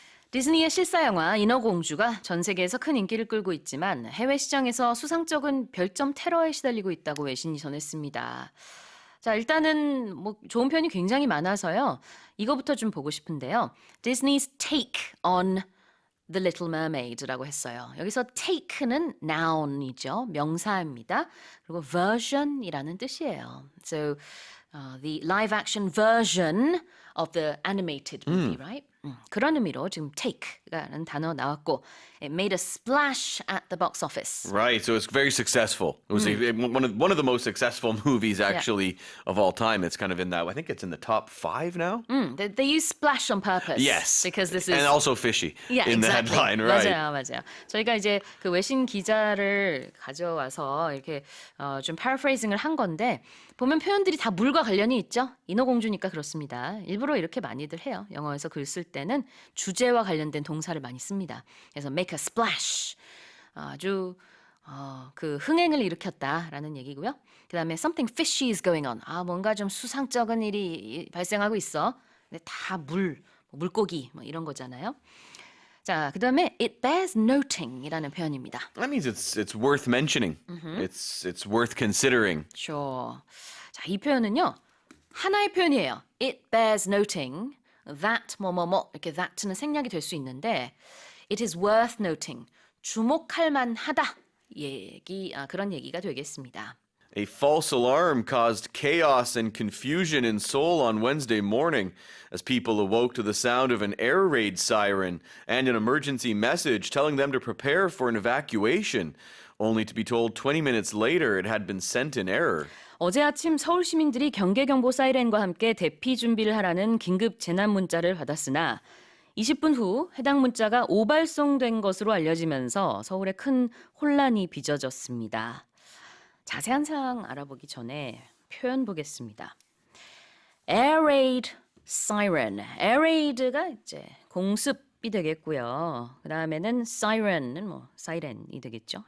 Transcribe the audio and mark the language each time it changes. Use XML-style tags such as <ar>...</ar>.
<ko>디즈니의 실사 영화 인어공주가 전 세계에서 큰 인기를 끌고 있지만 해외 시장에서 수상쩍은 별점 테러에 시달리고 있다고 외신이 전했습니다. 자, 일단은 뭐 좋은 편이 굉장히 많아서요. 이거부터 좀 보고 싶은데요.</ko> <en>Disney's take on The Little Mermaid</en> <ko>라고 했어요. 여기서 take는 noun이죠. 명사입니다. 그리고 version이라는 뜻이에요.</ko> <en>So the live action version of the animated movie, right?</en> <ko>그런 의미로 지금 take라는 단어 나왔고</ko> <en>it made a splash at the box office. Right, so it's very successful. It was one of the most successful movies actually of all time. It's kind of in that. I think it's in the top 5 now. They use splash on purpose. Yes, because this is and also fishy in the exactly. headline, right?</en> <ko>맞아요. 저희가 이제 그 외신 기자를 가져와서 이렇게 좀 paraphrasing을 한 건데 보면 표현들이 다 물과 관련이 있죠. 인어공주니까 그렇습니다. 일부러 이렇게 많이들 해요. 영어에서 글 쓸 때는 주제와 관련된 동사를 많이 씁니다. 그래서</ko> <en>make a splash</en> <ko>아주 그 흥행을 일으켰다라는 얘기고요. 그다음에</ko> <en>something fishy is going on.</en> <ko>뭔가 좀 수상쩍은 일이 발생하고 있어. 근데 다 물고기 뭐 이런 거잖아요. 자, 그다음에</ko> <en>it bears noting</en> <ko>이라는 표현입니다.</ko> <en>That means it's worth mentioning. It's worth considering.</en> <ko>Sure. 자, 이 표현은요. 하나의 표현이에요.</ko> <en>It bears noting that</en> <ko>뭐뭐뭐 이렇게 that는 생략이 될 수 있는데</ko> <en>it is worth noting.</en> <ko>주목할 만하다. 그런 얘기가 되겠습니다.</ko> <en>A false alarm caused chaos and confusion in Seoul on Wednesday morning as people awoke to the sound of an air raid siren and an emergency message telling them to prepare for an evacuation, only to be told 20 minutes later it had been sent in error.</en> <ko>어제 아침 서울 시민들이 경계경보 사이렌과 함께 대피 준비를 하라는 긴급 재난 문자를 받았으나 20분 후 해당 문자가 오발송된 것으로 알려지면서 서울에 큰 혼란이 빚어졌습니다. 자세한 사항 알아보기 전에 표현 보겠습니다.</ko> <en>Air raid siren. Air raid가</en> <ko>이제 공습 이 되겠고요. 그 다음에는 siren은 뭐 siren이 되겠죠.</ko>